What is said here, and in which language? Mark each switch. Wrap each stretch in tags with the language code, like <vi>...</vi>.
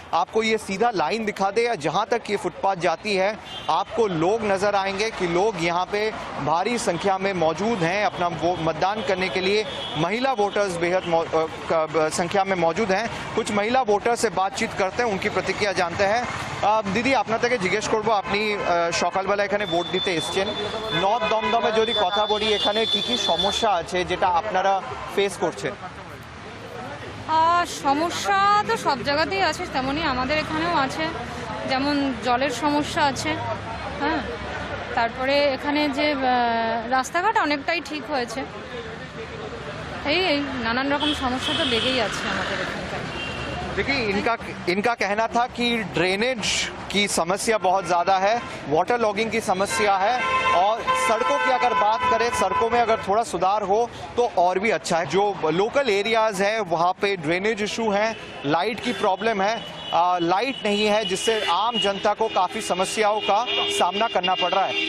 <hi>आपको ये सीधा लाइन दिखा दे या जहाँ तक ये फुटपाथ जाती है आपको लोग नज़र आएंगे कि लोग यहाँ पे भारी संख्या में मौजूद हैं अपना मतदान करने के लिए। महिला वोटर्स बेहद संख्या में मौजूद हैं। कुछ महिला वोटर से बातचीत करते हैं, उनकी प्रतिक्रिया जानते हैं।</hi> <bn>দিদি, আপনার থেকে জিজ্ঞেস করবো, আপনি সকালবেলা এখানে ভোট দিতে এসছেন, নর্থ দমদমে যদি কথা বলি এখানে কি কি সমস্যা আছে যেটা আপনারা ফেস করছেন? সমস্যা তো সব জায়গাতেই আছে, তেমনই আমাদের এখানেও আছে। যেমন জলের সমস্যা আছে, হ্যাঁ, তারপরে এখানে যে রাস্তাঘাট অনেকটাই ঠিক হয়েছে। এই নানান রকম সমস্যা তো লেগেই আছে আমাদের এখানকার।</bn> <hi>देखिए, इनका कहना था कि ड्रेनेज की समस्या बहुत ज़्यादा है, वाटर लॉगिंग की समस्या है, और सड़कों की अगर बात करें, सड़कों में अगर थोड़ा सुधार हो तो और भी अच्छा है। जो लोकल एरियाज़ हैं वहाँ पे ड्रेनेज इशू है, लाइट की प्रॉब्लम है, लाइट नहीं है जिससे आम जनता को काफ़ी समस्याओं का सामना करना पड़ रहा है।</hi>